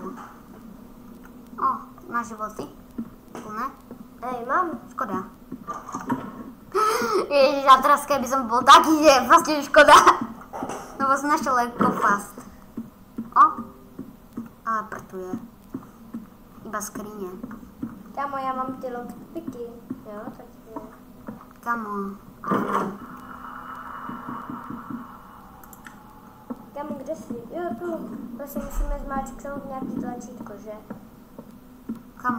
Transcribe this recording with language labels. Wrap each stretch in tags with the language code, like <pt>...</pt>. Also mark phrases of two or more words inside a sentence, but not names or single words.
<sk>O, máš životy? Plné? Hej, mám. Škoda. Ježiš, a teraz keby som bol taký, že proste škoda. Lebo som našiel ako fast. O, ale prtuje. Iba skrine.</sk> <cs>Kámo, já mám ty lockpicky. Jo, tak je.</cs> <sk>Kamo, ale...</sk> <cs>Kámo, kde jsi? Jo, tu. Vlastně musíme zmáčknout nějaký tlačítko, že?</cs> <sk>Kamo.</sk>